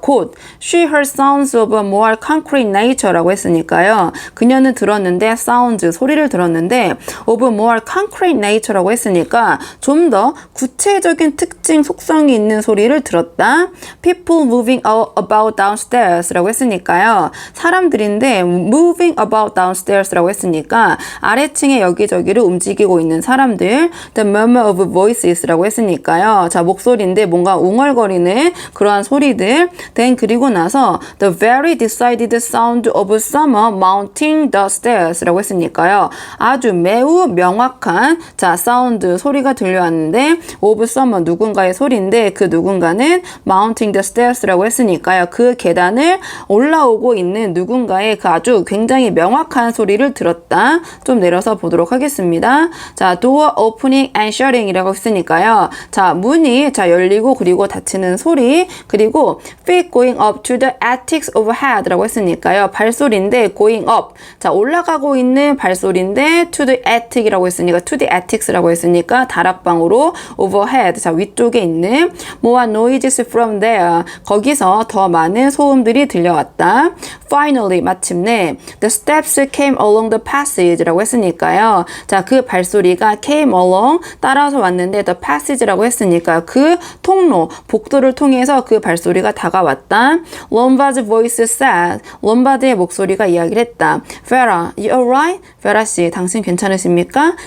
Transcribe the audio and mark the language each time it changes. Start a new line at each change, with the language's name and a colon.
English: 곧 she heard sounds of a more concrete nature라고 했으니까요.
Korean: 그녀는 들었는데 sounds 소리를 들었는데
English: of a more concrete nature
Korean: 라고 했으니까 좀 더 구체적인 특징 속성이 있는 소리를 들었다.
English: people moving about downstairs라고 했으니까요.
Korean: 사람들인데
English: moving about downstairs
Korean: 라고 했으니까 아래층에 여기저기를 움직이고 있는 사람들.
English: the murmur of voices라고 했으니까요.
Korean: 자 목소리인데 뭔가 웅얼거리는 그러한 소리들.
English: then
Korean: 그리고 나서
English: the very decided sound of someone mounting the stairs라고 했으니까요.
Korean: 아주 매우 명확한 자 사운드 소리가 들려왔는데
English: of someone
Korean: 누군가의 소리인데 그 누군가는
English: mounting the stairs
Korean: 라고 했으니까요. 그 계단을 올라오고 있는 누군가의 그 아주 굉장히 명확한 소리를 들었다. 좀 내려서 보도록 하겠습니다.
English: 자 door opening and shutting 이라고 했으니까요.
Korean: 자 문이 자 열리고 그리고 닫히는 소리 그리고
English: feet going up to the attics overhead
Korean: 라고 했으니까요. 발소리인데 going up 자 올라가고 있는 발소리인데 to the attic이라고 했으니까 to the attics라고 했으니까 다락방으로 overhead 자 위쪽에 있는
English: more noises from there
Korean: 거기서 더 많은 소음들이 들려왔다.
English: Finally
Korean: 마침내
English: the steps came along the passage라고 했으니까요.
Korean: 자 그 발소리가 came along 따라서 왔는데 the passage라고 했으니까 그 통로 복도를 통해서 그 발소리가 다가왔다.
English: Lombard's voice said
Korean: 롬바드의 목소리가 이야기를 했다.
English: Vera, you alright?
Korean: Vera 씨, 당신 괜찮으십니까?